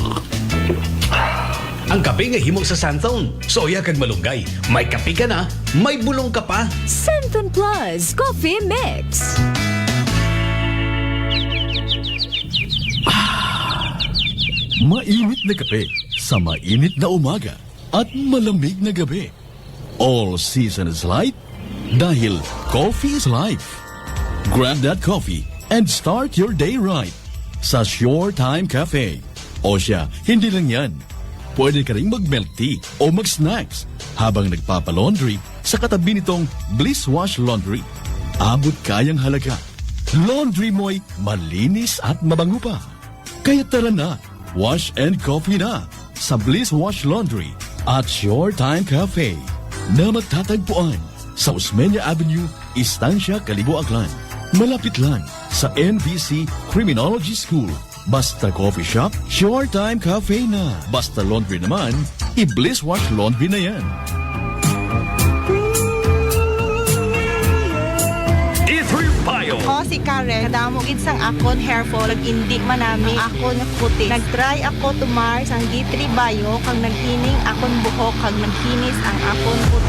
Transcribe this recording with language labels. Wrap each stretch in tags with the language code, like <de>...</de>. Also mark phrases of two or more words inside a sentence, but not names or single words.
<hil>Ang kape nga himo sa Santon, soya kag malunggay. May kape ka na, may bulong ka pa. Santon Plus Coffee Mix.</hil> <tl>Mainit na kape sa mainit na umaga at malamig na gabi.</tl> <en>All season is light dahil coffee is life. Grab that coffee and start your day right sa Sure Time Cafe.</en> <tl>O siya, hindi lang yan. Pwede ka rin mag-</tl> <en>milk tea</en> <tl>o mag-snacks habang nagpapalaundry sa katabi nitong Bliss Wash Laundry. Abot kayang halaga. Laundry mo'y malinis at mabango pa. Kaya tara na,</tl> <en>wash and coffee</en> <tl>na sa Bliss Wash Laundry at Sure Time Cafe na magtatagpuan sa Osmeña Avenue, Estancia, Calibo, Aklan. Malapit lang sa NBC Criminology School. Basta</tl> <en>coffee shop,</en> <tl>Sure Time Cafe na. Basta laundry naman, i-Bliss Wash Laundry na yan. D3 Bio.</tl> <hil>O si Karen, kadamog sang akon hair fall, indi manami akon puti. Nag-try ako tumar sang D3 Bio, kang naghining akon buhok, kag naghinis ang akon puti.</hil>